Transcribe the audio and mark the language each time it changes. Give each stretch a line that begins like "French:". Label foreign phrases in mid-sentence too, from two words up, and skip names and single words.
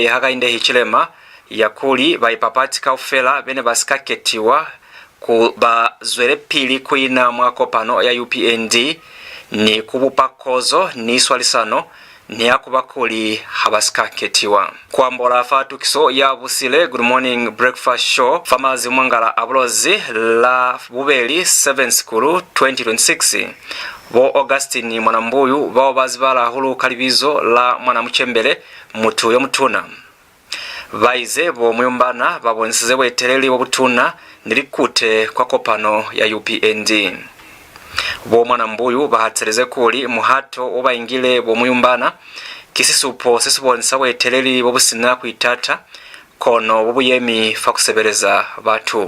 Lozi: hakainde hichilema ya KULI baipapatika ufela bene basikaketiwa ku bazwele pili kuina mwakopano ya UPND ni kubupakozo ni swalisano ni akuba KULI habasikaketiwa kwambola fatukiso ya busile
English: good morning breakfast show
Lozi: famazi mwangala Bulozi la bubeli 7 skulu 2026 bo Augustine mwanambuyu bao bazibala hulu kalibizo la mwanamuchembele mutu yomutuna baize bo muyumbana babonesize bweteleli wobutuna nilikute kwa kopano ya UPND bo mwanambuyu bahatsereze KULI muhato obayingile bo muyumbana kisisupo sesibonesa bweteleli bobusina kuitata kono bobuyemi fakusebeleza batu